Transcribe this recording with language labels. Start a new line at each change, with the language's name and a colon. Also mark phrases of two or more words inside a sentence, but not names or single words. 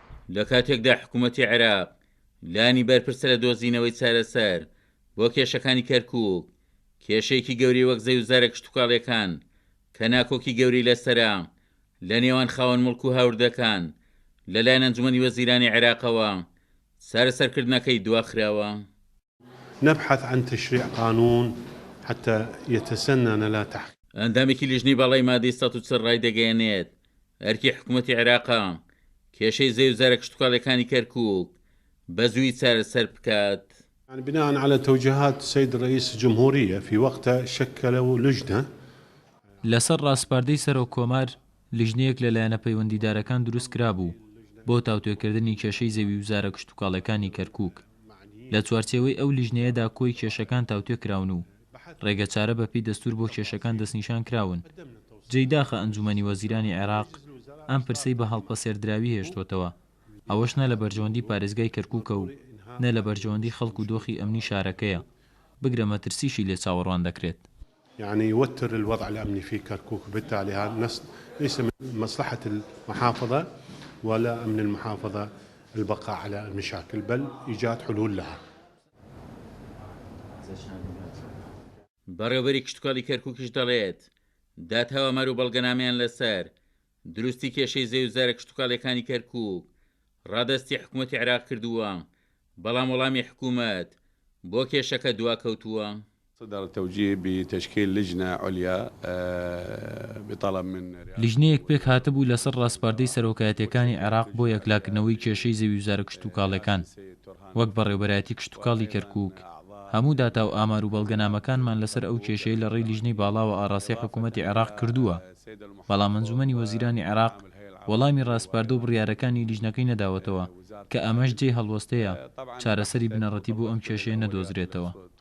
Central Kurdish: لە کاتێکدا حکوومەتی عێراق لانی بەرپرسە لە دۆزینەوەی چارەسەر بۆ کێشەکانی کەرکووک، کێشەیەکی گەوری وەک زەوی و زارە کشتتوکاڵیەکان کە ناکۆکی گەوری لەسەرا لە نێوان خاوەن مڵک و هاوردەکان لەلایەن ئەنجومەنی وەزیرانی عێراقەوە سەرسەرکردنەکەی دواخراوە.
Arabic: نبحث عن تشريع قانون حتى يتسنن لا تحقيق.
Central Kurdish: ئەندامێکی لیژنەی باڵای مادەی 140 ڕای دەگەیەنێت ئەرکی حکوومەتی عێراقا کێشەی زەوی و زارە کشتتوکاڵیەکانی کەرکووک بە زووی چارەسەر بکات.
Arabic: يعني بناء على توجيهات السيد رئيس الجمهورية في وقتها شكلوا لجنة
Central Kurdish: لەسەر ڕاستپاردەی سەرۆک کۆمار لیژنەیەک لەلایەنە پەیوەندیدارەکان دروست کرابوو بۆ تاوتوێکردنی کێشەی زەوی و زارە کشتتوکاڵەکانی کەرکووک. لە چوارچێوەی ئەو لیژنەیەدا کۆی کێشەکان تاوتوێ کراون و ڕێگە چارە بەپێی دەستور بۆ کێشەکان دەستنیشان کراون. جێداخە ئەنجومەنی وەزیرانی عێراق ئەم پرسەی بە هەڵپەسێردراوی هێشتوتەوە، ئەوەش نە لە بەرژەوەندی پارێزگای کەرکووکە و نە لە بەرژەوەندی خەڵک و دۆخی ئەمنی شارەکەیە، بگرە مەترسیشی لێ چاوەڕوان دەکرێت.
Arabic: يعني يوتر الوضع الأمني في كركوك، بالتالي هذا ليس من مصلحة المحافظة ولا من المحافظة البقاء على المشاكل، بل إيجاد حلول لها.
Central Kurdish: بەڕێوەبەری کشتتوکاڵی کەرکووکیش دەڵێت دادهەوامەر و بەڵگەنامەیان لەسەر دروستی کێشەی زەوی و زارە کشتتوکاڵیەکانی کەرکووک ڕادەستی حکوومەتی عێراق کردووە، بەڵام وەڵامی حکوومەت بۆ کێشەکە دواکەوتووە.
Arabic: صدر التوجيه بتشكيل لجنة عليا بطلب من
Central Kurdish: لیژنەیەک پێک هاتبوو لەسەر ڕاستپاردەی سەرۆکایەتیەکانی عێراق بۆ یەکلاکردنەوەی کێشەی زەوی و زارە کشتتوکاڵەکان وەک بەڕێوەبەرایەتی کشتتوکاڵی کەرکووک. هەموو داتا و ئامار و بەڵگەنامەکانمان لەسەر ئەو کێشەی لە ڕێی لیژنەی باڵا و ئاڕاسی حکوومەتی عێراق کردووە، بەڵام ئەنجومەنی وەزیرانی عێراق وەڵامی ڕاستپاردە و بڕیارەکانی لیژنەکەی نەداوەتەوە کە ئەمەش جێی هەڵوەستەیە چارەسەری بنەڕەتی بۆ ئەم کێشەیە نەدۆزرێتەوە.